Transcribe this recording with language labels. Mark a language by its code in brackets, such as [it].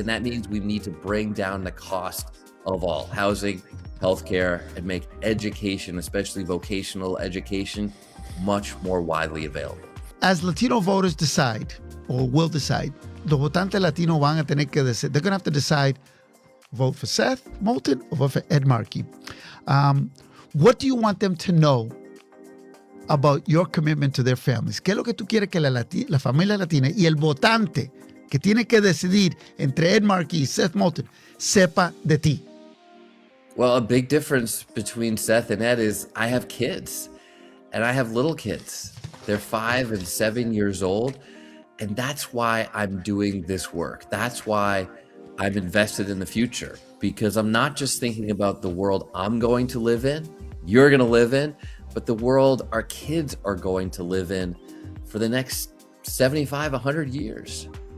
[en] And that means we need to bring down the cost of all housing, healthcare, and make education, especially vocational education, much more widely available. As Latino voters decide, or will decide, [es] los votantes latinos van a tener que decir, [en] they're going to have to decide, vote for Seth Moulton or vote for Ed Markey. What do you want them to know about your commitment to their families? [es] ¿Qué es lo que tú quieres que la familia latina y el votante que tiene que decidir entre Ed Markey y Seth Moulton sepa de ti? [en] Well, a big difference between Seth and Ed is I have kids, and I have little kids. They're 5 and 7 years old, and that's why I'm doing this work. That's why I'm invested in the future, because I'm not just thinking about the world I'm going to live in, you're going to live in, but the world our kids are going to live in for the next 75, 100 years.